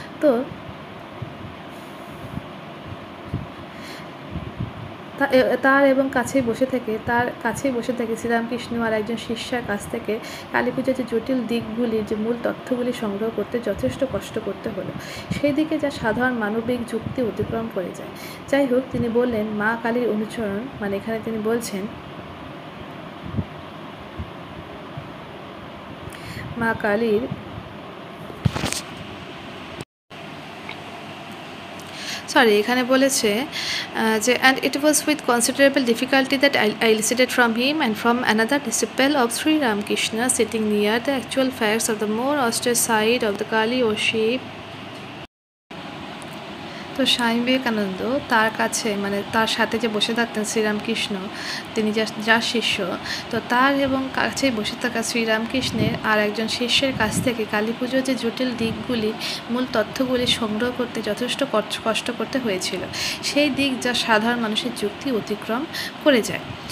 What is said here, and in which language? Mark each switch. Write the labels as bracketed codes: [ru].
[bn] তো তার এবং কাছেই বসে থেকে শ্রীরামকৃষ্ণ আর একজন শিষ্যার কাছ থেকে কালী পূজার যে জটিল দিকগুলি যে মূল তথ্যগুলি সংগ্রহ করতে যথেষ্ট কষ্ট করতে হলো, সেই দিকে যা সাধারণ মানবিক যুক্তি অতিক্রম করে যায়। যাই হোক, তিনি বললেন মা কালীর অনুচরণ, মানে এখানে তিনি বলছেন মা কালীর এখানে বলেছে যে [en] and it was with considerable difficulty that I elicited from him and from another disciple of Sri Ramakrishna, sitting near the actual facts of the more austere side of the Kali worship. [bn] তো স্বামী বিবেকানন্দ তার কাছে, মানে তার সাথে যে বসে থাকতেন শ্রীরামকৃষ্ণ, তিনি যার শিষ্য, তো তার এবং কাছেই বসে থাকা শ্রীরামকৃষ্ণের আর একজন শিষ্যের কাছ থেকে কালী পুজোর যে জটিল দিকগুলি মূল তথ্যগুলি সংগ্রহ করতে যথেষ্ট কষ্ট করতে হয়েছিল, সেই দিক যা সাধারণ মানুষের যুক্তি অতিক্রম করে যায়।